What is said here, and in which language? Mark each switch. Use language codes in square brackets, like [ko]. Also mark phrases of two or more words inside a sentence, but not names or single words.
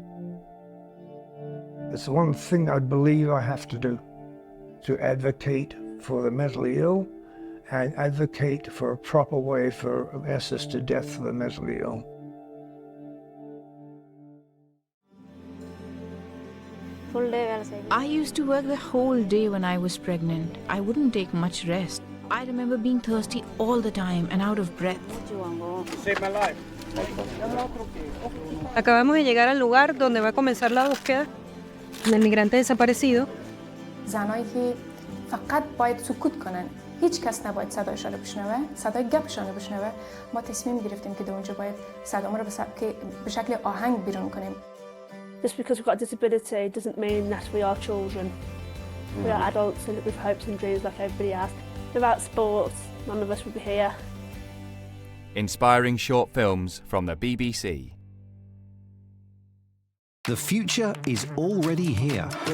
[en] It's the one thing I believe I have to do, to advocate for the mentally ill and advocate for a proper way for assisted death for the mentally ill. I used to work the whole day when I was pregnant. I wouldn't take much rest. I remember being thirsty all the time and out of breath. Saved my life. [es] Acabamos de llegar al lugar donde va a comenzar la búsqueda del migrante desaparecido. [fa] زنایی که فقط باید سکوت کنن، هیچ کس نباید صدایشان رو بشنوه، صدای گپشان رو بشنوه. ما تصمیم گرفتیم که در اونجا باید صدامون رو به شکل آهنگ بیرون کنیم. [en] Just because we've got a disability doesn't mean that we are children. We are adults and with hopes and dreams like everybody has. Without sports, none of us would be here. Inspiring short films from the BBC. The future is already here.